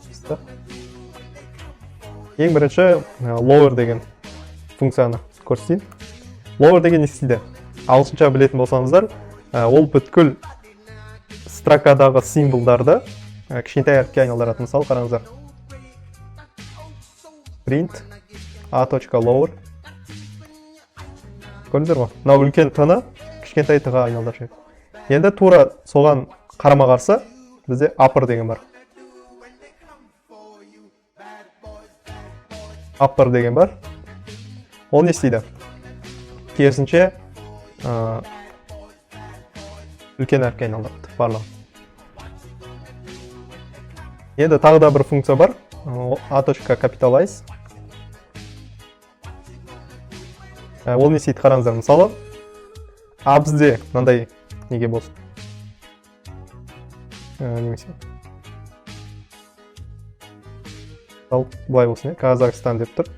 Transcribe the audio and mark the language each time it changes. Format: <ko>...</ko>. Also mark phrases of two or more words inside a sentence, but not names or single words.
<kk>Ең бірінші lower деген функцияны көрсетейін. Lower деген не істейді? Ағылшынша білетін болсаңыздар, ол бүткіл строкадағы символдарды кішкентай әріпке айналдырады. Мысалы қараңыздар.</kk> <en>Print a.lower.</en> <kk>Көрдіңіздер ме? Мынау үлкен т-ны кішкентай т-ға айналдырып жібереді. Енді тура соған қарама-қарсы бізде upper деген бар. Upper деген бар. Ол не істейді? Керісінше үлкен әріпке айналдырады барлығын. Енді тағы да бір функция бар. a.capitalize. Ол не істейді, қараңыздар. Мысалы, бізде мынандай неге болсын. Немесе. Ал былай болсын, Қазақстан деп тұр.</kk>